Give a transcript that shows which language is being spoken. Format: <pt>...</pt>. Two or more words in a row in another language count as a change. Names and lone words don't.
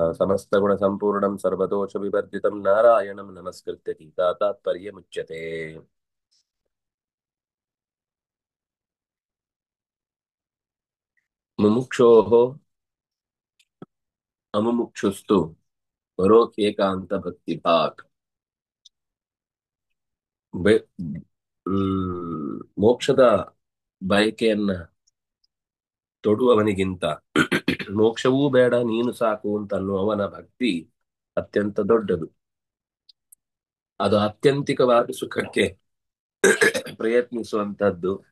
<sa>समस्तगुणसम्पूर्णं सर्वदोषविवर्जितं नारायणं नमस्कृत्य गीता तात्पर्यमुच्यते। मुमुक्षोः अमुमुक्षुस्तु परोह्येकान्तभक्तिभाक्</sa> <kn>ಬೆ- ಮೋಕ್ಷದ ಬಯಕೆಯನ್ನ ತೊಡುವವನಿಗಿಂತ ಮೋಕ್ಷವೂ ಬೇಡ ನೀನು ಸಾಕು ಅಂತ ಅನ್ನುವವನ ಭಕ್ತಿ ಅತ್ಯಂತ ದೊಡ್ಡದು. ಅದು ಆತ್ಯಂತಿಕವಾದ ಸುಖಕ್ಕೆ ಪ್ರಯತ್ನಿಸುವಂತದ್ದು.</kn>